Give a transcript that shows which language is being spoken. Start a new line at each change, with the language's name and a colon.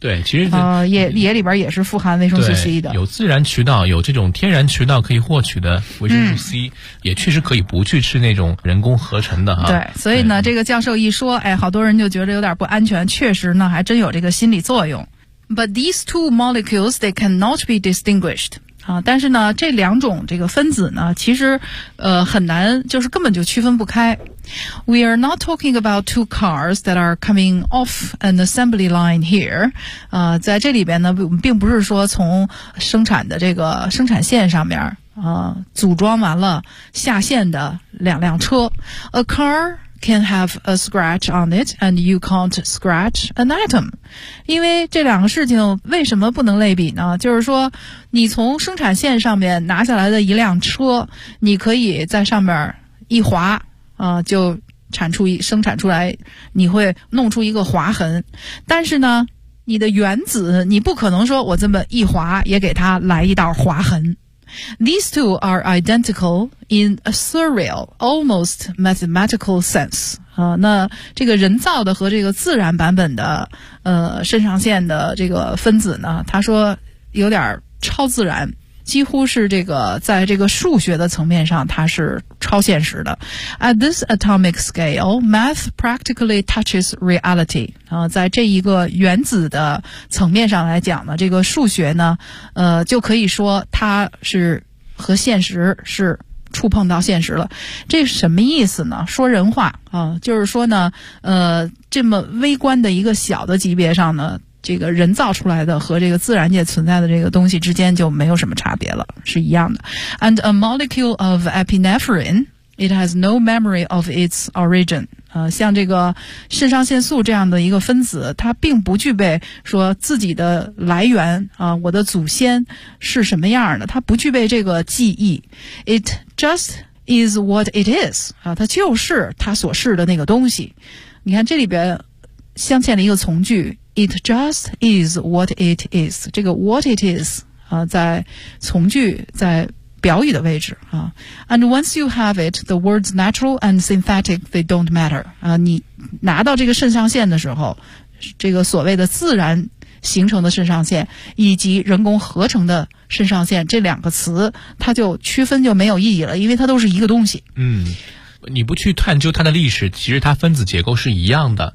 Chinese: 对，其实野里边也是富含维生素 C 的。有自然渠道，有这种天然渠道可以获取的维生素 C，、也确实可以不去吃那种人工合成的啊。对，所以呢，这个教授一说，哎，好多人就觉得有点不安全。确实呢，还真有这个心理作用。
English: But these two molecules they cannot be distinguished.
Chinese: 啊，但是呢，这两种这个分子呢，其实，很难，就是根本就区分不开。
English: We are not talking about two cars that are coming off an assembly line here.
Chinese: 在这里边呢，并不是说从生产的这个生产线上面组装完了下线的两辆车。
English: A car can have a scratch on it, and you can't scratch an item.
Chinese: 因为这两个事情为什么不能类比呢？就是说，你从生产线上面拿下来的一辆车，你可以在上面一划，就生产出来，你会弄出一个划痕。但是呢，你的原子，你不可能说我这么一划也给它来一道划痕。
English: These two are identical in a surreal, almost mathematical sense.
Chinese: 那这个人造的和这个自然版本的肾上腺的这个分子呢，他说有点超自然，几乎是这个在这个数学的层面上它是超现实的。
English: At this atomic scale, math practically touches reality.
Chinese: 在这一个原子的层面上来讲呢，这个数学呢就可以说它是和现实是触碰到现实了。这什么意思呢？说人话啊，就是说呢这么微观的一个小的级别上呢，这个人造出来的和这个自然界存在的这个东西之间就没有什么差别了，是一样的。
English: And a molecule of epinephrine, it has no memory of its origin.
Chinese: 像这个肾上腺素这样的一个分子，它并不具备说自己的来源我的祖先是什么样的，它不具备这个记忆。
English: It just is what it is.
Chinese: 它就是它所是的那个东西。你看这里边镶嵌了一个从句，
English: It just is what it is.
Chinese: 这个
English: what it is,
Chinese: 在从句在表语的位置啊。
English: And once you have it, the words natural and synthetic, they don't matter.
Chinese: 你拿到这个肾上腺的时候，这个所谓的自然形成的肾上腺以及人工合成的肾上腺这两个词，它就区分就没有意义了，因为它都是一个东西。嗯。你不去探究它的历史，其实它分子结构是一样的